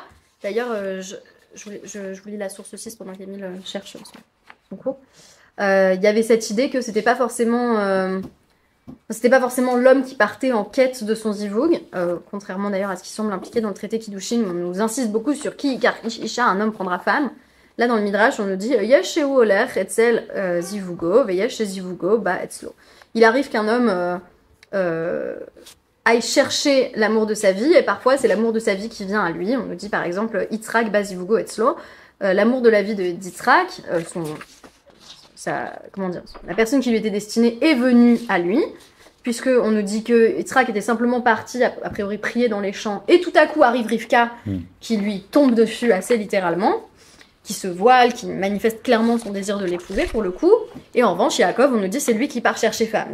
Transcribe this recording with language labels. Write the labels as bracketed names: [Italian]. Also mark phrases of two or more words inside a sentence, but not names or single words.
[French] D'ailleurs, je vous lis la source 6 pendant qu'Émile cherche son cours. Il y avait cette idée que c'était pas forcément l'homme qui partait en quête de son zivug, contrairement d'ailleurs à ce qui semble impliqué dans le traité Kiddushin, où on nous insiste beaucoup sur qui, car Isha, un homme prendra femme. Là, dans le Midrash, on nous dit [Hebrew] יש הולך אצל זיווגו, ויש זיווגו בא אצלו. [French] Il arrive qu'un homme aille chercher l'amour de sa vie, et parfois c'est l'amour de sa vie qui vient à lui. On nous dit par exemple [Hebrew] יצחק בא זיווגו אצלו. [French] L'amour de la vie d'Yitzhak, la personne qui lui était destinée est venue à lui, puisque on nous dit que Yitzhak était simplement parti, a priori prier dans les champs, et tout à coup arrive Rivka, qui lui tombe dessus assez littéralement, qui se voile, qui manifeste clairement son désir de l'épouser pour le coup, et en revanche, Yaakov, on nous dit c'est lui qui part chercher femme.